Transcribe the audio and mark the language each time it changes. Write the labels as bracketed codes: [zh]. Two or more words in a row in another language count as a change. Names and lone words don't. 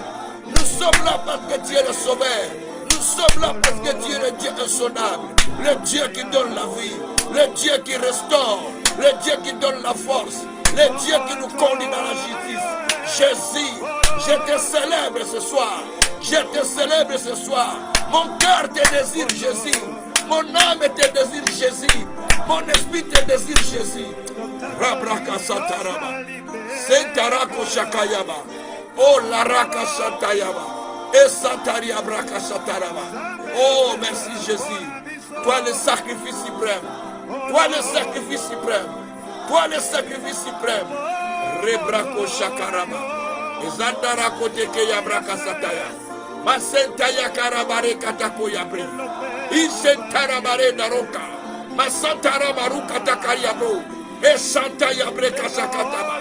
[fr] Nous sommes là parce que tu es le Sauveur. Nous sommes là parce que tu es le Dieu insondable, le Dieu qui donne la vie, le Dieu qui restaure, le Dieu qui donne la force, le Dieu qui nous conduit dans la justice. Jésus, je te célèbre ce soir, je te célèbre ce soir. Mon cœur te désire, Jésus. Mon âme te désire, Jésus. Mon esprit te désire, Jésus. Rabraka Sataraba, Sentarako Shakayaba, Oh Laraka Santayaba. Et Santaria Braka Sataraba. Oh, merci Jésus. Toi le sacrifice suprême. Toi le sacrifice suprême. Toi le sacrifice suprême. Rebrako Shakaraba. Ezandara Koteke Yabraka Sataya. Masentaya Karabare Katako Yabri. Isentarabare Naroka. Masantara Maruka Takayabro. Et Santaya Breka Sakataba.